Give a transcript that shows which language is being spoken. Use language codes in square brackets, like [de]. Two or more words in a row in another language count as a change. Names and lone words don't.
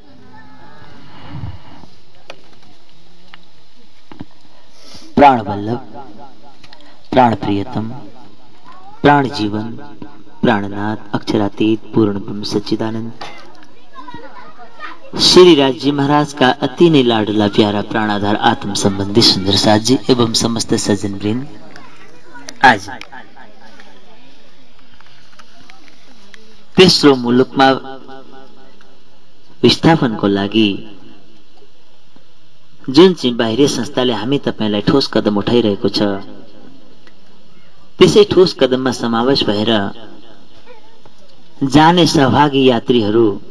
[hi] प्राण वल्लभ प्राण प्रियतम प्राण जीवन प्राणनाथ अक्षरातीत पूर्ण ब्रह्म सच्चिदानंद श्री राज महाराज का अति ने लाडला प्यारा प्राणाधार आत्म संबंधी सुंदर साथ जी एवं समस्त सज्जन वृंद आज [ne] तेस्रो मुलुकमा विस्थापनको लागि जुन चाहिँ बाहिरी संस्थाले हामी तपाईलाई ठोस कदम उठाइरहेको छ त्यसै ठोस कदममा समावेश भएर जाने सहभागी यात्रीहरू